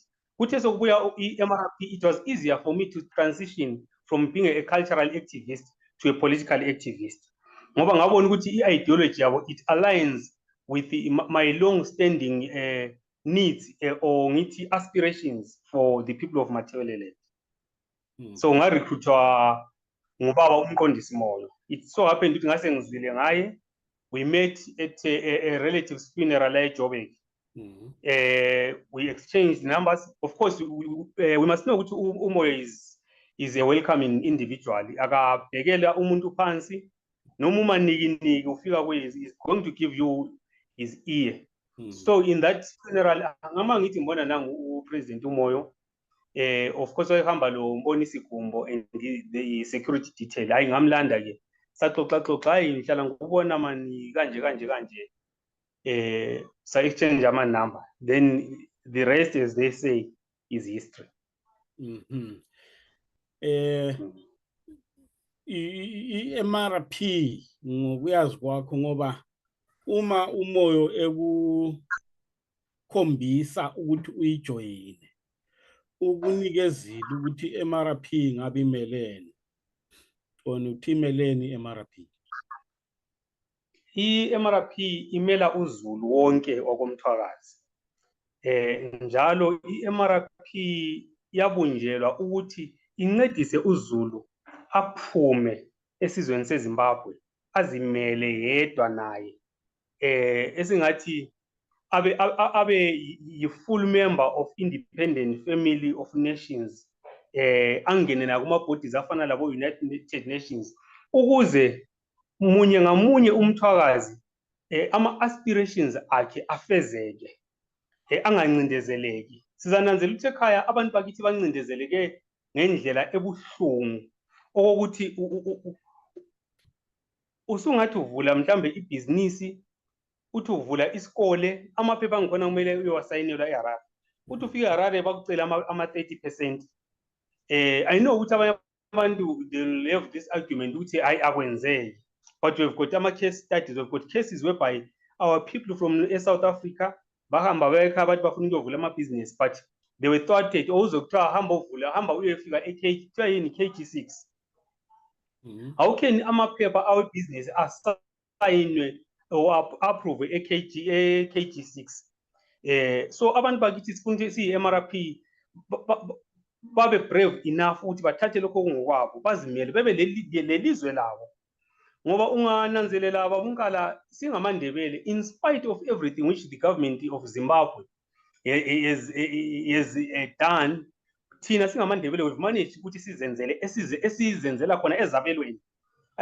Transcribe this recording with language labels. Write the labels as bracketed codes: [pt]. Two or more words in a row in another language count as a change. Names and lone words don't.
[nd] Kuthe sokubuya i-MRP, [en] it was easier for me to transition from being a cultural activist to a political activist, [nd] ngoba ngabona ukuthi i-ideology yabo [en] it aligns with my long-standing needs or ngithi aspirations for the people of Matabeleland. [nd] So ngarecruitwa ngubaba uMqondisi Moyo. [en] It so happened [nd] ukuthi ngase ngizile ngaye. [en] We met at a relative's funeral at Joburg. We exchanged numbers. Of course, we must know ukuthi uMoyo is a welcoming individual. [nd] Akabhekela umuntu phansi, noma umaniki ufika kuye [en] is going to give you his ear. So in that funeral [nd] ngama ngithi ngibona nangu uPresident uMoyo, [en] of course [nd] wayehamba lo [en] Mbonisi Gumbo and the security detail. [nd] Hayi ngamlanda ke saxoxa hayi ngihlala ngikubona mani kanje sa exchange ama number, then [en] the rest, as they say, is history. [nd] I-MRP ngokuyazi kwakho, ngoba uma uMoyo ekukhombisa ukuthi uyijoyine, ukunikezile ukuthi i-MRP ngabe imelene, ona uthi imelene i-MRP? I-MRP imela uZulu wonke wakoMthwakazi. Njalo i-MRP yabunjelwa ukuthi incedise uZulu aphume esizweni seZimbabwe azimele yedwa naye, esingathi abe yi- [en] full member of independent family of nations, [nd] angene na kuma-bodies afana labo United Nations, ukuze munye ngamunye uMthwakazi ama-aspirations akhe afezeke, angancindezeleki. Sizananzela ukuthi ekhaya abantu bakithi bancindezeleke ngendlela ebuhlungu, okokuthi usungathi uvula mhlambe ibhizinisi, uthi uvula isikole, amaphepha angikhona kumele uyowasayinelwa eHarare, uthi ufika eHarare bakucela ama-30%. [en] I know [nd] ukuthi abanye abantu [en] they'll have this argument [nd] ukuthi hayi akwenzeki, [en] but we've got ama-case studies, we've got cases whereby our people from South Africa [nd] bahamba bayekha bathi bafuna ukuyovula amabhizinisi, [en] but they were thwarted. [nd] Uzokuthiwa hamba uyefika kuthiwa yini KG6. [en] How can [nd] amaphepha awebhizinisi asayinwe [en] or approve KG6? [nd] So abantu bakithi sifuna ukuthi siyi-MRP babe [en] brave enough [nd] ukuthi bathathe lokho kungokwabo, bazimele bebe lelizwe labo, ngoba ungananzelela ababunkala singamandebele, [en] in spite of everything which the government of Zimbabwe has done, [nd] thina singamandebele [en] we've managed [nd] ukuthi sizenzele esizenzela khona ezabelweni.